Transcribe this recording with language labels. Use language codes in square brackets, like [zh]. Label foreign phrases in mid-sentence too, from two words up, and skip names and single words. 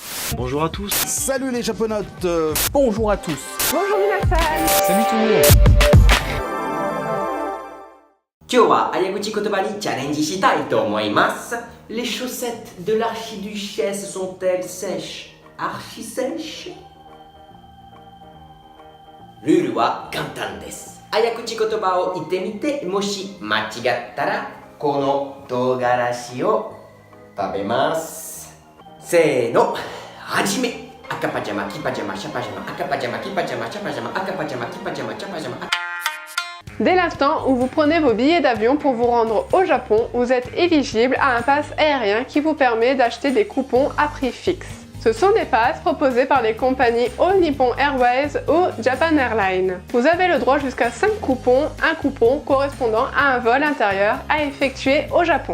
[fr] Bonjour à tous. Salut les japonautes. Bonjour à tous. Bonjour minasan. Salut tout le monde. [ja] 今日は早口言葉にチャレンジしたいと思います。 [fr] Les chaussettes de l'archiduchesse sont-elles sèches? Archi sèches? [ja] ルールは簡単です。早口言葉を言ってみて、もし間違ったらこの唐辛子を食べます。せーの、はじめ。赤パジャマ、キパジャマ、シャパジャマ、赤パジャマ、キパジャマ、シャパジャマ、赤パジャマ、キパジャマ、シャパジャマ。 [fr] Dès l'instant où vous prenez vos billets d'avion pour vous rendre au Japon, vous êtes éligible à un pass aérien qui vous permet d'acheter des coupons à prix fixe. Ce sont des passes proposées par les compagnies All Nippon Airways ou Japan Airlines. Vous avez le droit jusqu'à 5 coupons, un coupon correspondant à un vol intérieur à effectuer au Japon.